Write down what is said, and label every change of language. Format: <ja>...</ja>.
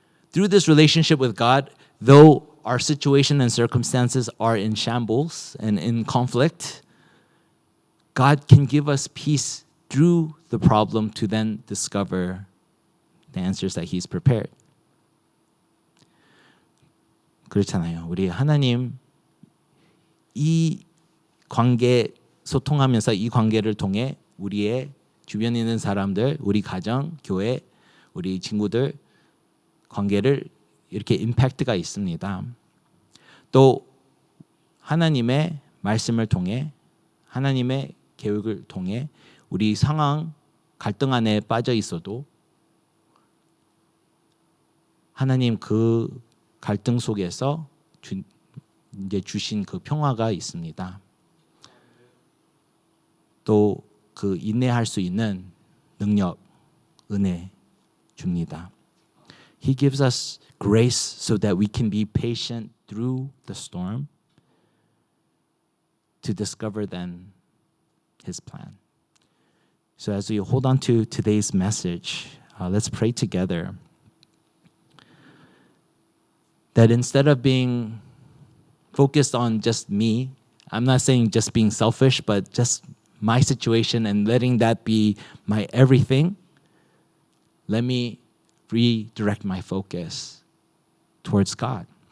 <en>Through this relationship with God, though our situation and circumstances are in shambles and in conflict, God can give us peace through the problem to then discover the answers that He's prepared.</en> <ko>그렇잖아요. 우리 하나님 이 관계 소통하면서 이 관계를 통해 우리의 주변에 있는 사람들, 우리 가정, 교회, 우리 친구들 관계를 이렇게 임팩트가 있습니다. 또 하나님의 말씀을 통해 하나님의 계획을 통해 우리 상황 갈등 안에 빠져 있어도 하나님 그 갈등 속에서 이제 주신 그 평화가 있습니다. 또 그 인내할 수 있는 능력, 은혜 줍니다.</ko> <en>He gives us grace so that we can be patient through the storm to discover then His plan. So as we hold on to today's message, let's pray together that instead of being focused on just me, I'm not saying just being selfish, but just my situation and letting that be my everything, let me redirect my focus towards God.</en>